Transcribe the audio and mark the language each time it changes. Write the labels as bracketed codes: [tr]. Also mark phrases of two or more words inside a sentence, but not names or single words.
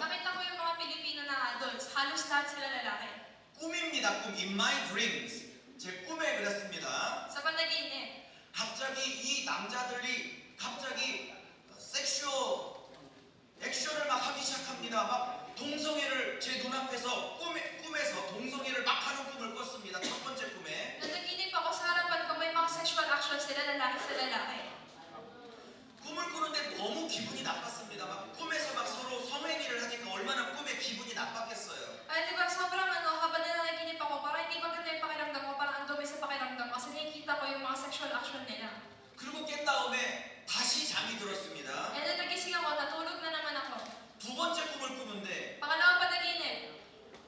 [tl] nakita ko yung mga Pilipino na adults. Halos lahat sila lalaki. [ko] 꿈입니다. 꿈. [en] In my dreams. [ko] 제 꿈에 그랬습니다. [tl] Sa panaginip, [ko] 갑자기 이 남자들이 갑자기 액션을 막 하기 시작합니다. 막 동성애를 제 눈앞에서 꿈에서 동성애를 막 하는 꿈을 꿨습니다. 첫 번째 꿈에. [tl] nanaginip ako sa harapan ko may mga [en] sexual action [tl] sila lalaki sa lalaki. [ko] 꿈을 꾸는데 너무 기분이 나빴습니다. 막 꿈에서 막 서로 성행위를 하니까 얼마나 꿈에 기분이 나빴겠어요. [tl] Ay, di ba, sobrang habang nanaginip ako, parang hindi maganda yung pakiramdam ko, parang ang dumi sa pakiramdam ko kasi nakikita ko yung mga [en] sexual action [tl] nila. [ko] 그리고 깬 다음에 다시 잠이 들었습니다. [en] And then [tl] nagising ako, natulog na naman ako. [ko] 두 번째 꿈을 꾸는데 [tl] Pangalawang panaginip,